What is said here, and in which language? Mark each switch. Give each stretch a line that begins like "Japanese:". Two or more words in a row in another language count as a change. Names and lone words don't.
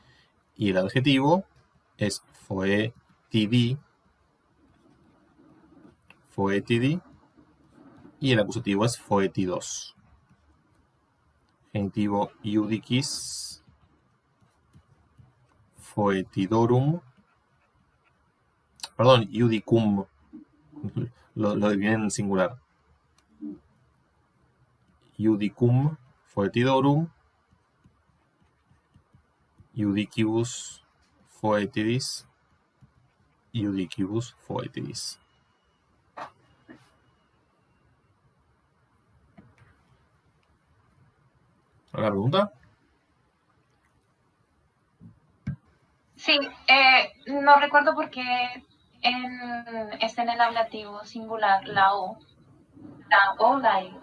Spanish: Y el adjetivo es foetidi, y el acusativo es foetidos. Genitivo
Latin: iudicis, foetidorum,
Spanish: perdón, iudicum, lo dividen en singular.
Latin: Iudicum foetidorum, iudicibus foetidis, iudicibus foetidis.
Spanish: ¿Alguna pregunta? Sí, no recuerdo por qué está en el ablativo singular la O, la I.